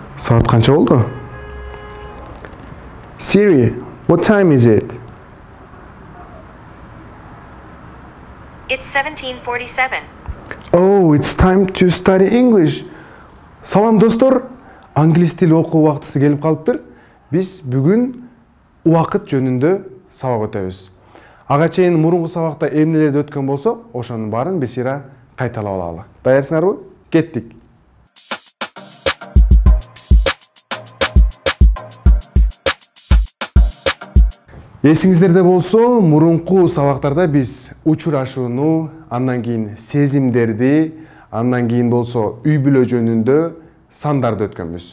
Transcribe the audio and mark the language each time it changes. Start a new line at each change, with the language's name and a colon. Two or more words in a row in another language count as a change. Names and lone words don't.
Kyrgyz: Саат канча олду?
English: Siri, what time is it? It's 17:47. Oh, it's time to study English.
Kyrgyz: Salam достор, англис тил окуу убактысы келип калыптыр. Биз бүгүн убакыт жөнүндө сабак өтөбүз. Ага чейин мурунку сабакта эмнелерди өткөн болсо, ошонун баарын бесира кайталап алалы. Даярсыңарбы? Кеттик. Эсиңиздерде болсо, мурунку сабактарда биз учурашууну, андан кийин сезимдерди, андан кийин болсо үй бүлө жөнүндө сандарды өткөнбүз.